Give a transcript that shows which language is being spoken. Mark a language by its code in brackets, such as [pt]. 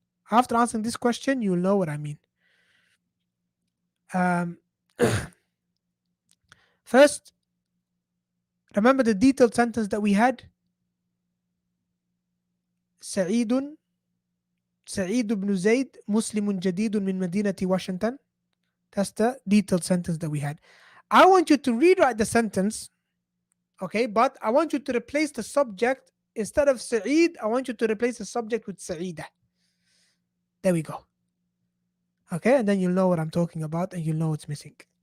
[en] After answering this question, you'll know what I mean. Um, First, remember the detailed sentence that we had? Sa'idun [ar] سعيد بن زيد مسلم جديد من مدينة Washington. [en] That's the detailed sentence that we had. I want you to rewrite the sentence, okay? But I want you to replace the subject. Instead of Sa'id, I want you to replace the subject with Sa'ida. There we go. Okay, and then you'll know what I'm talking about and you'll know what's missing.